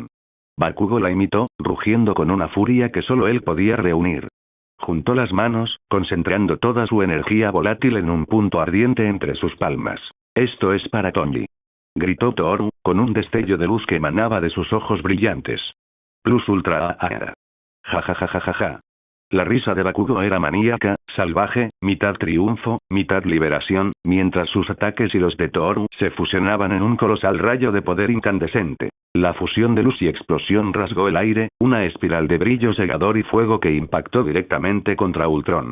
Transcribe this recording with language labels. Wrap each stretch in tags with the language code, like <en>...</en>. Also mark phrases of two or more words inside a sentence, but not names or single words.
<es>Bakugo la imitó, rugiendo con una furia que solo él podía reunir. Juntó las manos, concentrando toda su energía volátil en un punto ardiente entre sus palmas. «Esto es para Tonji», gritó Tooro, con un destello de luz que emanaba de sus ojos brillantes. Plus ultra ja ja ja ja ja ja. La risa de Bakugo era maníaca, salvaje, mitad triunfo, mitad liberación, mientras sus ataques y los de Tooro se fusionaban en un colosal rayo de poder incandescente. La fusión de luz y explosión rasgó el aire, una espiral de brillo cegador y fuego que impactó directamente contra Ultron.</es>